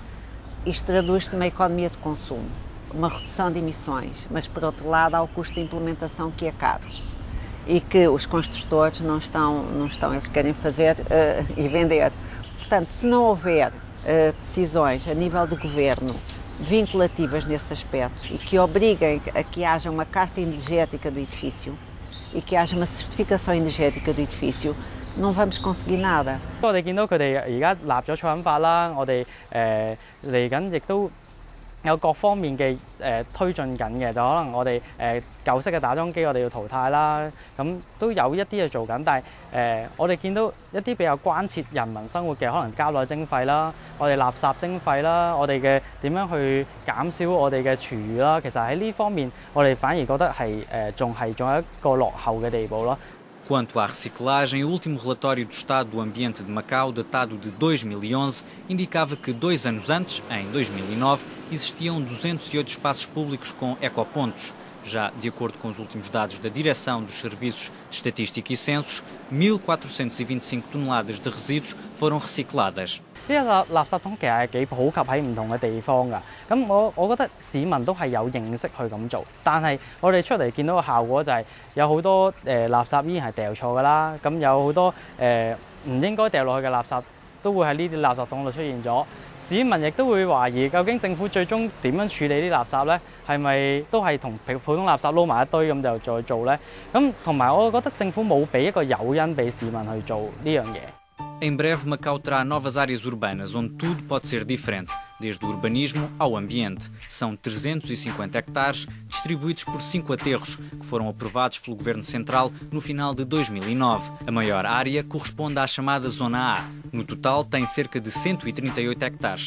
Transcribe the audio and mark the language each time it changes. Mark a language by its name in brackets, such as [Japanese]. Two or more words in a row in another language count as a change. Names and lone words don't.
[Portuguese] Isto traduz-se numa economia de consumo, uma redução de emissões, mas por outro lado há o custo de implementação que é caro e que os construtores não estão eles querem fazer e vender. Portanto, se não houver decisões a nível do Governo vinculativas nesse aspecto e que obriguem a que haja uma carta energética do edifício e que haja uma certificação energética do edifício, não vamos conseguir nada. [Cantonese] 我哋見到佢哋而家立咗錯印法啦，我哋嚟緊亦都有各方面嘅推進緊嘅，就可能我哋舊式嘅打樁機我哋要淘汰啦，咁都有一啲嘢做緊，但係我哋見到一啲比較關切人民生活嘅，可能膠袋徵費啦，我哋垃圾徵費啦，我哋嘅點樣去減少我哋嘅廚餘啦，其實喺呢方面我哋反而覺得係仲有一個落後嘅地步咯。 [Portuguese] Quanto à reciclagem, o último relatório do Estado do Ambiente de Macau, datado de 2011, indicava que 2 anos antes, em 2009, existiam 208 espaços públicos com ecopontos. Já de acordo com os últimos dados da Direção dos Serviços de Estatística e Censos, 1.425 toneladas de resíduos foram recicladas. [Cantonese] 呢個垃圾桶其實係幾普及喺唔同嘅地方㗎，咁我覺得市民都係有認識去咁做，但係我哋出嚟見到個效果就係有好多垃圾依然係掉錯㗎啦，咁有好多唔應該掉落去嘅垃圾都會喺呢啲垃圾桶度出現咗。市民亦都會懷疑究竟政府最終點樣處理啲垃圾呢？係咪都係同普通垃圾撈埋一堆咁就再做呢？咁同埋我覺得政府冇俾一個誘因俾市民去做呢樣嘢。 [Portuguese] Em breve, Macau terá novas áreas urbanas onde tudo pode ser diferente, desde o urbanismo ao ambiente. São 350 hectares distribuídos por 5 aterros, que foram aprovados pelo Governo Central no final de 2009. A maior área corresponde à chamada Zona A. No total, tem cerca de 138 hectares.